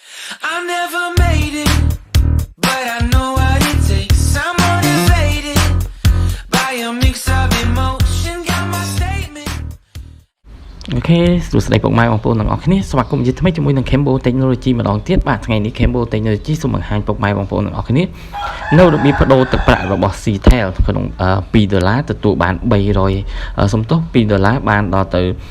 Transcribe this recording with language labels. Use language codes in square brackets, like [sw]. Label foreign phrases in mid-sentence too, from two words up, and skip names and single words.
[en] I never made it, but I know what it takes. I'm motivated by a mix of emotion. Got my statement. [km] អូខេសួស្តីពុកម៉ែបងប្អូនទាំងអស់គ្នាស្វាគមន៍ជាថ្មីជាមួយនឹង Cambo Technology ម្ដងទៀតបាទថ្ងៃនេះ Cambo Technology សូមបង្ហាញពុកម៉ែបងប្អូនទាំងអស់គ្នានៅរបៀបបដូរទឹកប្រាក់របស់ Seatel ក្នុង$2ទទួលបាន300សំទោស$2បានដល់ទៅ